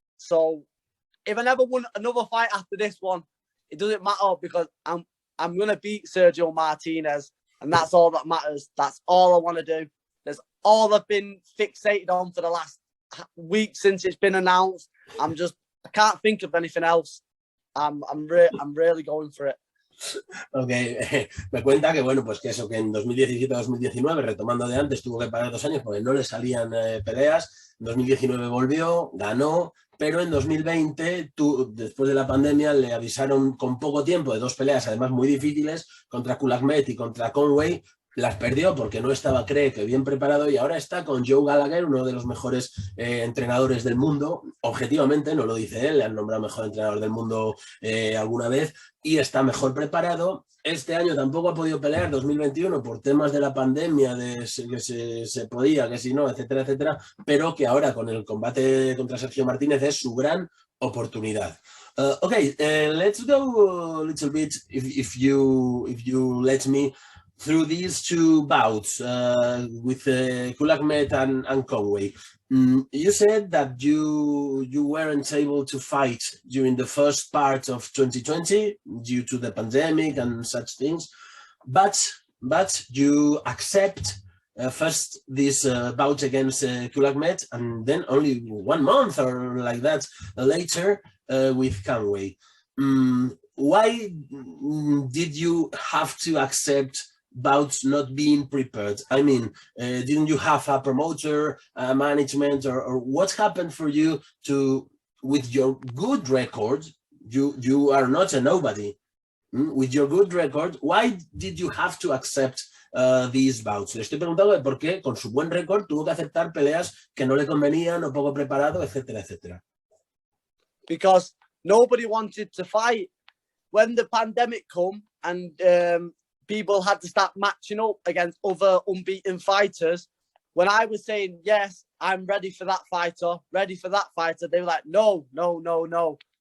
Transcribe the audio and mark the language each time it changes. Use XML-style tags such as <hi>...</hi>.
<en>So if I never won another fight after this one, it doesn't matter, because I'm going to beat Sergio Martinez, and that's all that matters. That's all I want to do. That's all I've been fixated on for the last week since it's been announced. I can't think of anything else. I'm really going for it.</en> <es>Ok, me cuenta que bueno, pues que eso, que en 2017-2019, retomando de antes, tuvo que parar 2 años porque no le salían peleas. En 2019 volvió, ganó, pero en 2020, después de la pandemia, le avisaron con poco tiempo de 2 peleas, además muy difíciles, contra Kulakmet y contra Conway. Las perdió porque no estaba, cree que bien preparado, y ahora está con Joe Gallagher, uno de los mejores entrenadores del mundo. Objetivamente, no lo dice él, le han nombrado mejor entrenador del mundo alguna vez, y está mejor preparado. Este año tampoco ha podido pelear, 2021, por temas de la pandemia, de que se podía, que si no, etcétera, etcétera, pero que ahora con el combate contra Sergio Martínez es su gran oportunidad.</es> <en>Okay, let's go a little bit, if you let me, through these 2 bouts with Kulakmet and Conway. You said that you weren't able to fight during the first part of 2020 due to the pandemic and such things, but you accept first this bout against Kulakmet, and then only 1 month or like that later with Conway. Why did you have to accept bouts not being prepared? I mean, didn't you have a promoter, management, or what happened for you to, with your good record, you are not a nobody, with your good record, why did you have to accept these bouts?</en> <es>Le estoy preguntando de por qué, con su buen récord, tuvo que aceptar peleas que no le convenían o poco preparado, etcétera, etcétera.</es> <en>Because nobody wanted to fight. When the pandemic come and people had to start matching up against other unbeaten fighters, when I was saying, yes, I'm ready for that fighter, they were like, no, no, no, no.</en>